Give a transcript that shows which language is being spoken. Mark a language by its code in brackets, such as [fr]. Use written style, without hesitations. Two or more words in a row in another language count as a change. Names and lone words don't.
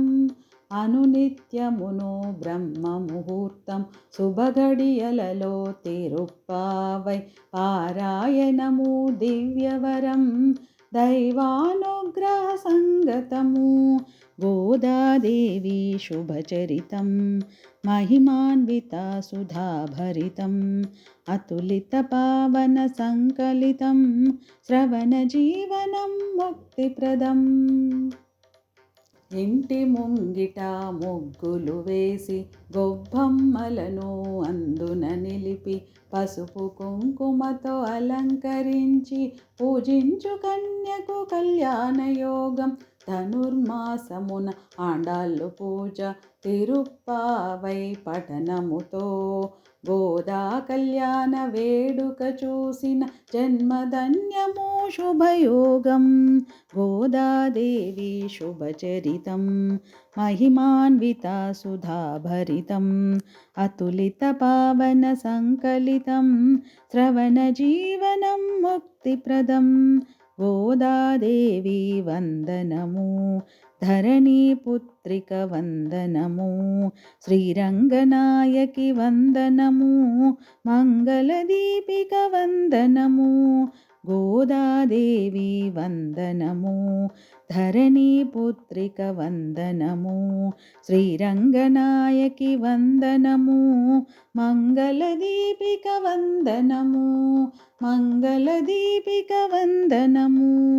[te] అనునిత్యమును బ్రహ్మ ముహూర్తం శుభగడియలలో తిరుప్పావై పారాయణము దివ్యవరం, దైవానుగ్రహ సంగతము. గోదాదేవి శుభచరితం [sa] महिमान्विता सुधाभरितं अतुलितपावनसङ्कलितं श्रवणजीवनं मुक्तिप्रदम् [te] ఇంటి ముంగిట ముగ్గులు వేసి గొబ్బమ్మలను అందున నిలిపి పసుపు కుంకుమతో అలంకరించి పూజించు కన్యకు కళ్యాణయోగం. ధనుర్మాసమున ఆండాళ్ళు పూజ తిరుప్పావై పఠనముతో గోదా కళ్యాణ వేడుక చూసిన జన్మధన్యము శుభయోగం. గోదాదేవి శుభచరితం [sa] महिमान्विता सुधाभरितम् अतुलितपावनसङ्कलितं श्रवणजीवनं मुक्तिप्रदम्. [te] గోదాదేవి వందనము ధరణీ పుత్రిక వందనము, శ్రీరంగనాయకి వందనము, మంగళదీపిక వందనము, గోదాదేవి వందనము, ధరణీ పుత్రిక వందనము, శ్రీరంగనాయకి వందనము, మంగళదీపిక వందనము, మంగళదీపిక వందనము.